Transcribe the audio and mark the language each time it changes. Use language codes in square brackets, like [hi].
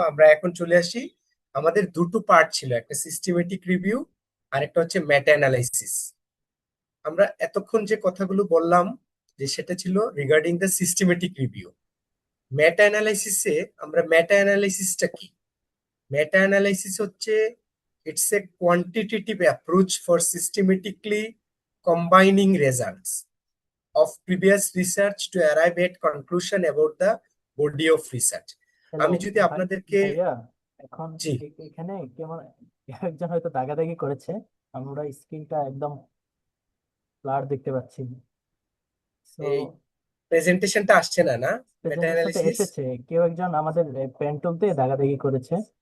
[bn] আমরা এখন চলে আসি, আমাদের দুটো পার্ট ছিল, একটা সিস্টেমেটিক রিভিউ আর একটা হচ্ছে মেটা অ্যানালাইসিস। আমরা এতক্ষণ যে কথাগুলো বললাম যে সেটা ছিল রিগার্ডিং দ্য সিস্টেমেটিক রিভিউ। মেটা অ্যানালাইসিসে আমরা মেটা অ্যানালাইসিসটা কি? [en] Meta analysis হচ্ছে it's a quantitative approach for systematically combining results of previous research to arrive at conclusion about the body of research. [bn] Hello আমি যদি আপনাদেরকে ভাইয়া, এখন জি এখানে কেমন একজন হয়তো দাগাদাগি করেছে, আমরা স্ক্রিনটা একদম ব্লার দেখতে পাচ্ছি। সো এই প্রেজেন্টেশনটা আসছে না মেটা প্রেজেন্টেশনটা অ্যানালিসিস। এসেছে, কেউ একজন আমাদের পেন টুল দিয়ে দাগাদাগি করেছে।